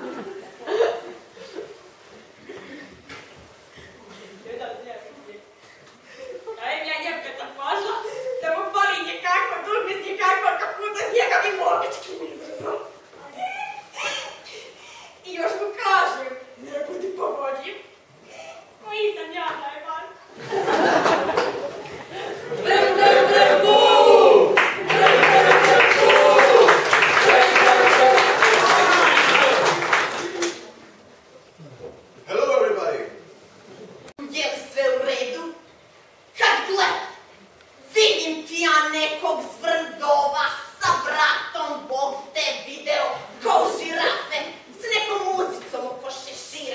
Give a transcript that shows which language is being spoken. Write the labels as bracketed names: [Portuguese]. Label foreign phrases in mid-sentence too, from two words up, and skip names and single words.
[Bosnian] Dajem ja njem kad sam pošla da mu fali njekako dugme s njekako kaputa s njegavim mogičkim izrazom. I još mu kažem, ne budi povodljiv. Koji sam ja, najbar? Brem, brem, brem, bu! Brem, brem, brem, bu! Brem, brem, brem, bu! [English] Hello everybody! [Bosnian] Je li sve u redu? Kad gledam, vidim ti ja nekog zvrndova sa vratom, Bog te video, ko u žirafe, s nekom muzicom oko šešira.